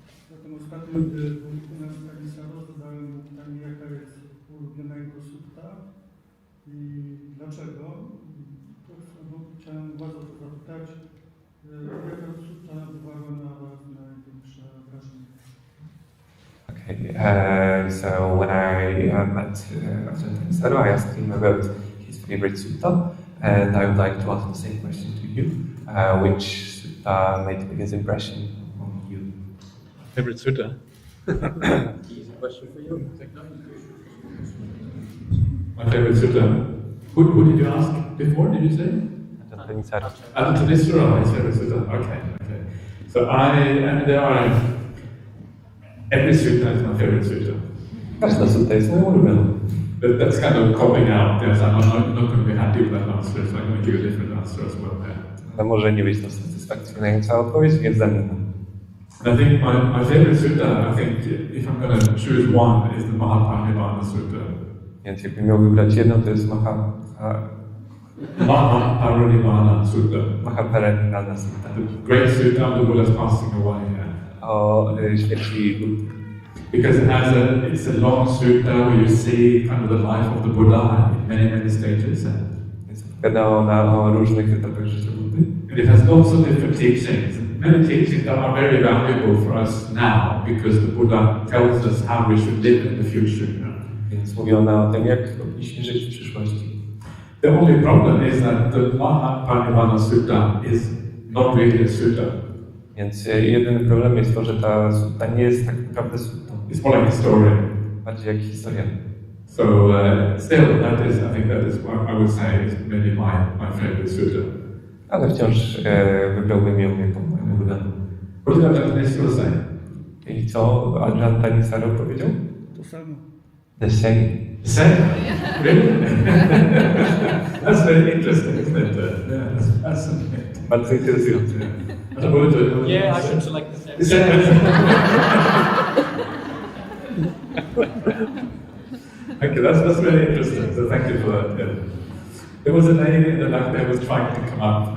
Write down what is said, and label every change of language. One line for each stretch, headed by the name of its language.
Polish: Zatem ostatnio, gdy u nas zadałem pytanie, jaka jest ulubiona jego sutta i dlaczego. To chciałem bardzo to zapytać, jaka sutta wywarła na Was największe wrażenie?
English: Okay, so when I met Ajahn Saro, I asked him about his favorite sutta, and I would like to ask the same question to you. Which sutta made the biggest impression on you? Favorite sutta? Easy question for you. My favorite sutta. Who did you ask before, did you say? Ajahn Saro. Ajahn Saro, his favorite sutta. Okay. So there are... Every sutta is my favorite sutta.
Polish: Każda sutta jest moją ulubioną.
English: But that's kind of coming out. Yes, I'm not going to be happy with that answer, so I'm going to give a different answer as well there.
Polish: Ale może nie być to satysfakcjonująca odpowiedź, więc zamieniam.
English: I think my favorite sutta, I think if I'm going to choose one, is the Mahaparinibbana Sutta.
Polish: Więc jakbym miał wybrać jedną, to jest Mahaparinibbana Sutta. Mahaparinibbana Sutta.
English: The great sutta of the Buddha's passing away.
Polish: O śmierci Buddy.
English: Because it's a long sutta where you see kind of the life of the Buddha in many stages.
Polish: Więc opowiada ona o różnych etapach życia Buddy.
English: And it has lots of different teachings. Many teachings that are very valuable for us now because the Buddha tells us how we should live in the future.
Polish: Więc mówi ona o tym, jak powinniśmy żyć w przyszłości.
English: The only problem is that the Mahaparinibbana Sutta is not really a sutta.
Polish: Więc jedyny problem jest to, że ta sutta nie jest tak naprawdę suttą.
English: It's more like a story.
Polish: Bardziej jak historia.
English: So still, I think that is what I would say is maybe my favorite sutta.
Polish: Ale wciąż wybrałbym ją jako moją ulubioną.
English: What did Ajahn Saro say?
Polish: I co Ajahn Saro powiedział? To samo.
English: The same. The same? Really? That's very interesting, isn't it? Yeah, that's fascinating.
Polish: Bardzo interesujące.
English: Yeah, I should select the same. The same. Okay, that's really interesting. So thank you for that. Yeah. There was a lady in the back there was trying to come up.